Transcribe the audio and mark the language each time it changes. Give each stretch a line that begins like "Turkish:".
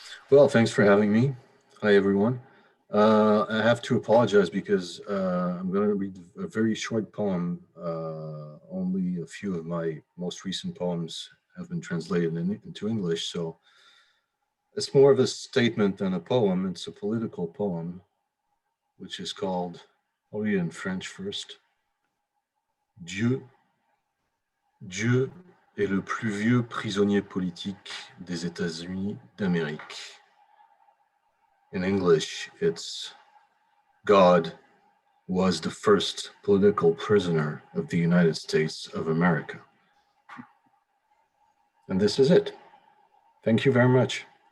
English: Well, thanks for having me. Hi, everyone. I have to apologize because I'm going to read a very short poem. Only a few of my most recent poems have been translated into English, so it's more of a statement than a poem. It's a political poem, which is called, I'll read it in French first.
French: Dieu est le plus vieux prisonnier politique des États-Unis d'Amérique.
English: In English, it's God was the first political prisoner of the United States of America. And this is it. Thank you very much.